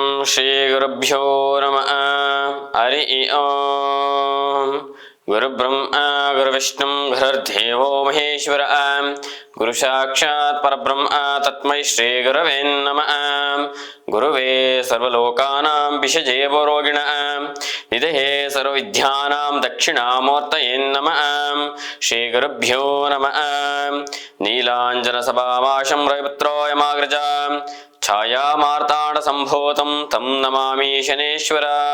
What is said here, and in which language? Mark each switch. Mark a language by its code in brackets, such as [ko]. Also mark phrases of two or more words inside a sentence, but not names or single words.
[sa] ಶ್ರೀ ಗುರುಭ್ಯೋ ನಮಃ. ಹರಿ ಓಂ. ಗುರುಬ್ರಹ್ಮ ಗುರುವಿಷ್ಣು ಗುರುರ್ದೇವೋ ಮಹೇಶ್ವರ. ಗುರು ಸಾಕ್ಷಾತ್ ಪರಬ್ರಹ್ಮ ತಸ್ಮೈ ಶ್ರೀ ಗುರವೇ ನಮಃ. ಗುರುವೇ ಸರ್ವಲೋಕಾನಾಂ ಭಿಷಜೇ ಭವರೋಗಿಣಾಂ ನಿಧಯೇ ಸರ್ವವಿದ್ಯಾನಾಂ ದಕ್ಷಿಣಾಮೂರ್ತಯೇ ನಮಃ. ಶ್ರೀ ಗುರುಭ್ಯೋ ನಮಃ. ನೀಲಾಂಜನ ಸಭಾವಾಶಂ ರವಿಪುತ್ರೋ ಯಮಾಗ್ರಜಾಂ ಛಾಯಾ ಮಾರ್ತಾಂಡ ಸಂಭೂತಂ ತಂ ನಮಾಮಿ ಶನೇಶ್ವರ.